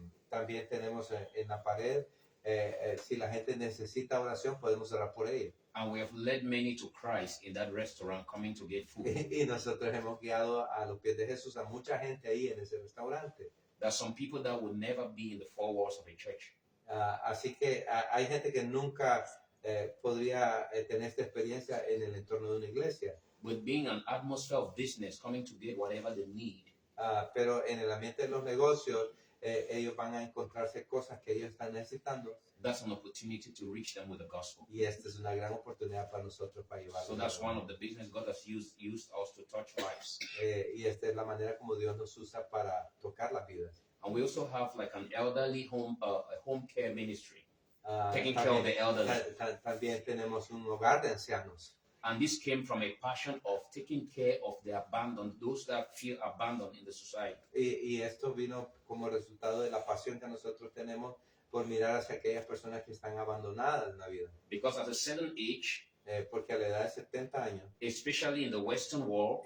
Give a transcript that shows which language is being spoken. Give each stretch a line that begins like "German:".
Spanish: También tenemos en la pared, si la gente necesita oración, podemos orar por ella.
English: And we have led many to Christ in that restaurant coming to get food.
Spanish: Y nosotros hemos guiado a los pies de Jesús a mucha gente ahí en ese restaurante.
English: There are some people that would never be in the four walls of a church.
Spanish: Así que hay gente que nunca podría tener esta experiencia en el entorno de una iglesia.
English: But being an atmosphere of business, coming to get whatever they need,
Spanish: Pero en el ambiente de los negocios, ellos van a encontrarse cosas que ellos están necesitando.
English: that's an opportunity to reach them with the gospel.
Spanish: Y esta es una gran oportunidad para nosotros para llevarlos.
English: So that's one of the business God has used us to touch lives.
Spanish: Y esta es la manera como Dios nos usa para tocar las vidas.
English: And we also have like an elderly a home care ministry, taking care of the elderly.
Spanish: También tenemos un hogar de ancianos.
English: And this came from a passion of taking care of the abandoned, those that feel abandoned in the society.
Spanish: Y esto vino como resultado de la pasión que nosotros tenemos por mirar hacia aquellas personas que están abandonadas en la vida.
English: Because at a certain age,
Spanish: Porque a la edad de 70 años,
English: especially in the Western world,